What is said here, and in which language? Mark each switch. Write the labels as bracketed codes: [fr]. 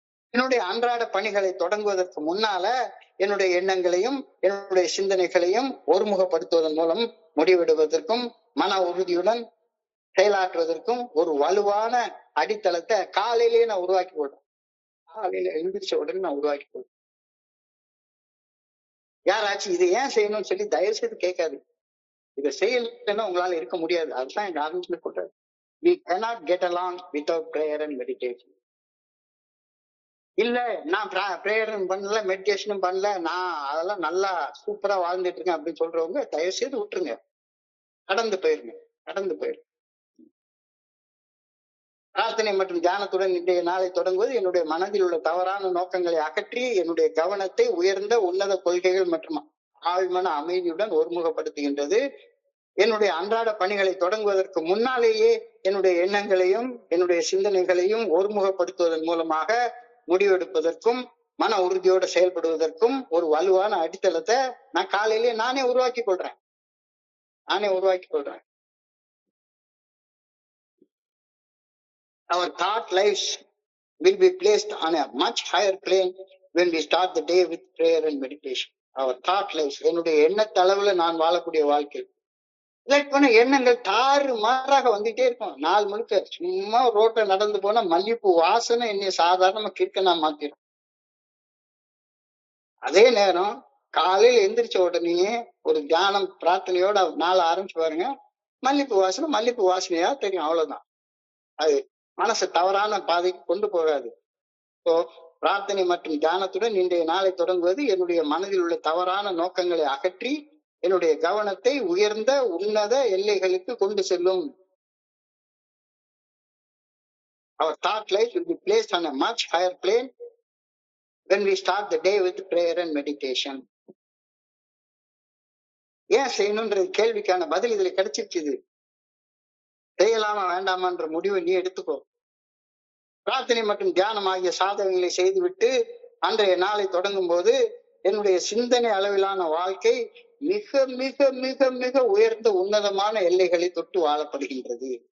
[ta] என்னுடைய அன்றாட பணிகளை தொடங்குவதற்கு முன்னால என்னுடைய எண்ணங்களையும் என்னுடைய சிந்தனைகளையும் ஒருமுகப்படுத்துவதன் மூலம் முடிவெடுவதற்கும் மன உறுதியுடன் செயலாற்றுவதற்கும் ஒரு வலுவான அடித்தளத்தை காலையிலேயே நான் உருவாக்கி கொள்றேன். காலையில எழுந்திரிச்ச உடனே நான் உருவாக்கி கொள்றேன். யாராச்சும் இதை ஏன் செய்யணும்னு சொல்லி தயவு செய்து கேட்காது. இதை செய்யலைன்னா உங்களால இருக்க முடியாது. அதுதான் எங்க ஆரம்பத்துல சொல்றாரு. [en] We cannot get along without prayer and meditation. [ta] இல்ல நான் பிரேயரும் பண்ணல, மெடிடேஷனும் பண்ணல, நான் அதெல்லாம் நல்லா சூப்பரா வாழ்ந்துட்டு இருக்கேன் அப்படின்னு சொல்றவங்க தயவு செய்து விட்டுருங்க. கடந்து போயிருங்க. கடந்து போயிருங்க. பிரார்த்தனை மற்றும் தியானத்துடன் இன்றைய நாளை தொடங்குவது என்னுடைய மனதில் உள்ள தவறான நோக்கங்களை அகற்றி என்னுடைய கவனத்தை உயர்ந்த உன்னத கொள்கைகள் மற்றும் ஆழ்மன அமைதியுடன் ஒருமுகப்படுத்துகின்றது. என்னுடைய அன்றாட பணிகளை தொடங்குவதற்கு முன்னாலேயே என்னுடைய எண்ணங்களையும் என்னுடைய சிந்தனைகளையும் ஒருமுகப்படுத்துவதன் மூலமாக முடிவெடுப்பதற்கும் மன உறுதியோடு செயல்படுவதற்கும் ஒரு வலுவான அடித்தளத்தை நான் காலையிலேயே நானே உருவாக்கி கொள்றேன். [en] Our thought lives will be placed on a much higher plane when we start the day with prayer and meditation. Our thought lives, [ta] என்னுடைய எண்ணத்தளவுல நான் வாழக்கூடிய வாழ்க்கை எண்ணங்கள் தாறு மாறாக வந்துட்டே இருக்கும். நாள் முழுக்க சும்மா ரோட்ல நடந்து போனா மல்லிப்பூ வாசனை என்னைய சாதாரணமா கிறுக்கனா மாத்திரும். அதே நேரம் காலையில எந்திரிச்ச உடனே ஒரு தியானம் பிரார்த்தனையோட நாளை ஆரம்பிச்சு பாருங்க, மல்லிப்பூ வாசனையா தெரியும். அவ்வளவுதான். அது மனசு தவறான பாதைக்கு கொண்டு போகாது. ஸோ பிரார்த்தனை மற்றும் தியானத்துடன் இன்றைய நாளை தொடங்குவது என்னுடைய மனதில் உள்ள தவறான நோக்கங்களை அகற்றி என்னுடைய கவனத்தை உயர்ந்த உன்னத எல்லைகளுக்கு கொண்டு செல்லும். [en] Our thought life will be placed on a much higher plane when we start the day with prayer and meditation. [ta] ஏன் செய்யணும்ன்ற கேள்விக்கான பதில் இதுல கிடைச்சிருச்சு. செய்யலாமா வேண்டாமான்ற முடிவை நீ எடுத்துக்கோ. பிரார்த்தனை மற்றும் தியானம் ஆகிய சாதனைகளை செய்துவிட்டு அன்றைய நாளை தொடங்கும் போது என்னுடைய சிந்தனை அளவிலான வாழ்க்கை மிக மிக மிக மிக உயர்ந்த உன்னதமான எல்லைகளை தொட்டு வாழப்படுகின்றது.